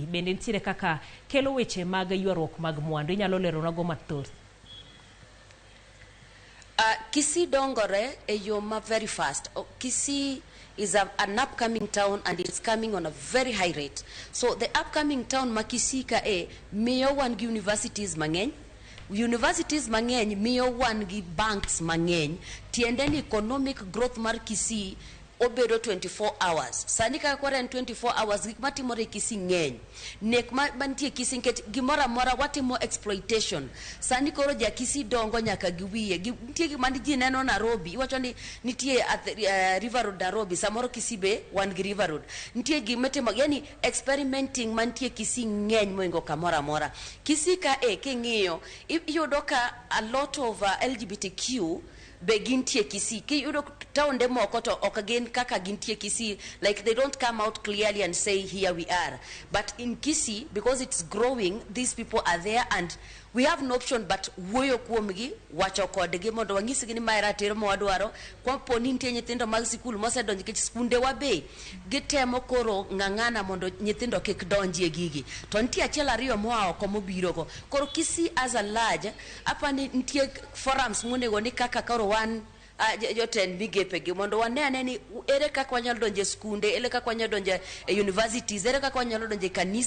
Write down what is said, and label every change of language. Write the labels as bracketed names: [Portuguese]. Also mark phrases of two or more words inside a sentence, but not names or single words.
[Luo (Kenya and Tanzania)] bende nitiere kaka kelo weche mag ywaruok mag mwandu. Inyalo lero nago mathoth. Kisii dongore e yo [English] very fast. Kisii is an upcoming town and it's coming on a very high rate. So the upcoming town [Luo (Kenya and Tanzania)] ma Kisii ka miyo wan gi universities mang'eny. Universities mang'eny miyo wan gi banks mang'eny. Tiende ni [English] economic growth [Luo (Kenya and Tanzania)] mar Kisii obedo 24 hours. Sani ka kwara en 24 hours gik matimore Kisii ng'eny. Nek mantie Kisii nkech gimora mora watimo exploitation. Sani koro ja Kisii dongo nyaka giwiye. Nitie gik mani ji neno Nairobi. Iwacho ni nitie River Road Nairobi. Samoro Kisii be wan gi River Road. Nitie gik matimo yani experimenting mantie Kisii ng'eny moingo kamora mora. Kisii ka king'iyo iyudo ka [English] a lot of LGBTQ [Luo (Kenya and Tanzania)] be gintie Kisii. Ki yudo taonde moko to ok gin kaka gintie Kisii, [English] like they don't come out clearly and say here we are. But in Kisii, because it's growing, these people are there and we have no option but [Luo (Kenya and Tanzania)] wuoyo kuomgi, wacho kodgi mondo wanyisgi ni mae ratiro mwadwaro. Kwa poni nitie nyithindo mag sikul mosedonjo nikech skunde wa be gitemo koro ng'ang'ana mondo nyithindo kik donjie gigi. To nitie achiel ariyo moa oko mobiro go. Koro Kisii [English] as a large, [Luo (Kenya and Tanzania)] apa nitie forums monego ni kaka koro wan joten migepegi mondo wanene ni ere kaka wanyalo donje skunde, ere kaka wanyalo donje universities, ere kaka wanyalo donje kanisa.